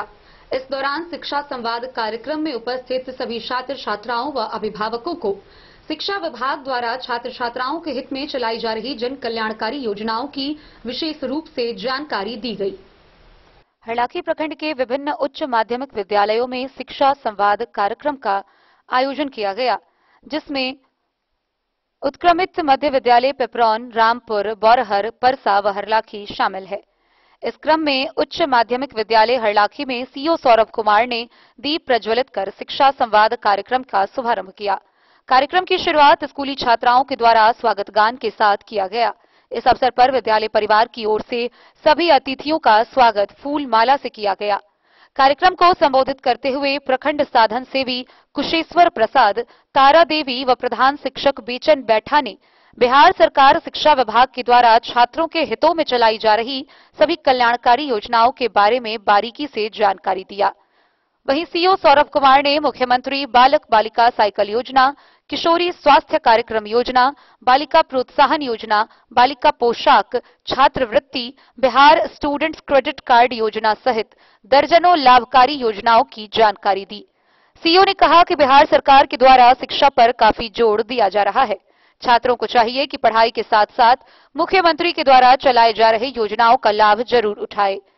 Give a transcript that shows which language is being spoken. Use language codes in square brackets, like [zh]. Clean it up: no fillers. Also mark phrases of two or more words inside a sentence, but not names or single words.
[hi] इस दौरान शिक्षा संवाद कार्यक्रम में उपस्थित सभी छात्र छात्राओं व अभिभावकों को शिक्षा विभाग द्वारा छात्र छात्राओं के हित में चलाई जा रही जन कल्याणकारी योजनाओं की विशेष रूप से जानकारी दी गई। हरलाखी प्रखंड के विभिन्न उच्च माध्यमिक विद्यालयों में शिक्षा संवाद कार्यक्रम का आयोजन किया गया, जिसमें उत्क्रमित मध्य विद्यालय पिपरौन, रामपुर, बौरहर, परसा व हरलाखी शामिल है। इस क्रम में उच्च माध्यमिक विद्यालय हरलाखी में CO सौरभ कुमार ने दीप प्रज्वलित कर शिक्षा संवाद कार्यक्रम का शुभारंभ किया। कार्यक्रम की शुरुआत स्कूली छात्राओं के द्वारा स्वागत गान के साथ किया गया। इस अवसर पर विद्यालय परिवार की ओर से सभी अतिथियों का स्वागत फूल माला से किया गया। कार्यक्रम को संबोधित करते हुए प्रखंड साधन सेवी कुशेश्वर प्रसाद, तारा देवी व प्रधान शिक्षक बेचन बैठा ने बिहार सरकार शिक्षा विभाग के द्वारा छात्रों के हितों में चलाई जा रही सभी कल्याणकारी योजनाओं के बारे में बारीकी से जानकारी दिया। वहीं CO सौरभ कुमार ने मुख्यमंत्री बालक बालिका साइकिल योजना, किशोरी स्वास्थ्य कार्यक्रम योजना, बालिका प्रोत्साहन योजना, बालिका पोशाक, छात्रवृत्ति, बिहार स्टूडेंट क्रेडिट कार्ड योजना सहित दर्जनों लाभकारी योजनाओं की जानकारी दी। CO ने कहा कि बिहार सरकार के द्वारा शिक्षा पर काफी जोर दिया जा रहा है। छात्रों को चाहिए कि पढ़ाई के साथ साथ मुख्यमंत्री के द्वारा चलाए जा रहे योजनाओं का लाभ जरूर उठाए।